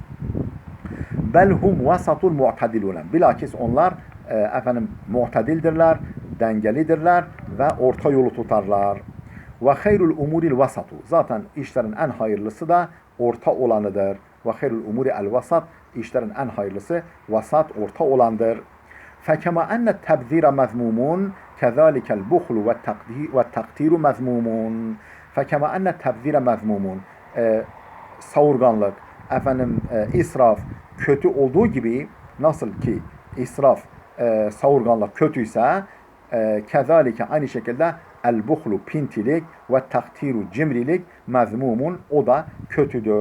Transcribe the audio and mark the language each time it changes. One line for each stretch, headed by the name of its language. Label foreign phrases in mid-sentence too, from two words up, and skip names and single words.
Arabic: بل هم الوسط المعتدلون.
Turkish: Bilakis onlar mu'tadildirler, dengelidirler ve orta yolu tutarlar.
Arabic: وخير الأمور الوسط.
Turkish: Zaten işlerin en hayırlısı da orta olanıdır.
Arabic: وخير الأمور الوسط.
Turkish: İşlerin en hayırlısı vasat, orta olandır.
Arabic: فَكَمَا أَنَّ التَّبْذِيرَ مَذْمُومٌ كَذَٰلِكَ الْبُخْلُ وَالتَّقْتِيرُ مَذْمُومٌ. فَكَمَا أَنَّ التَّبْذِيرَ مَذْمُومٌ.
Turkish: Savurganlık, israf kötü olduğu gibi, nasıl ki israf, savurganlık kötüyse, kezalike aynı şekilde el-buhlu, pintilik ve taktiru, cimrilik mezmumun, o da kötüdür.